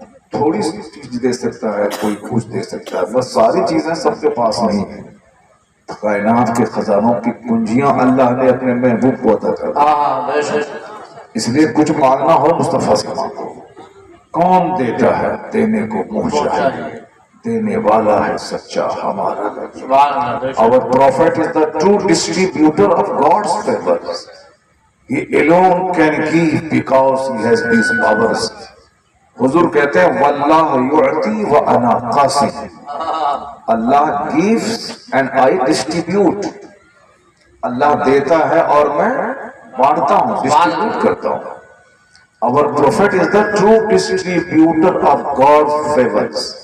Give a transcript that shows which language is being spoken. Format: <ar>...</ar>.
<ur>تھوڑی سی چیز دے سکتا ہے، کوئی کچھ دے سکتا ہے، بس ساری چیزیں سب کے پاس نہیں ہیں۔ کائنات کے خزانوں کی کنجیاں اللہ نے اپنے محبوب کو عطا کر دی، اس لیے کچھ مانگنا ہو مصطفیٰ سے مانگو۔ کون دیتا ہے دینے کو منہ چاہیے، دینے والا ہے سچا ہمارا۔</ur> <en>Our prophet is the true distributor of God's favors. He alone can give because he has these powers.</en> <ur>حضور کہتے ہیں</ur> <ar>واللہ یعطی وانا قاسم،</ar> <ur>اللہ</ur> <en>gives and I distribute،</en> <ur>اللہ دیتا ہے اور میں بانٹتا ہوں، ڈسٹریبیوٹ کرتا ہوں۔</ur> <en>Our prophet is the true distributor of God's favors.</en>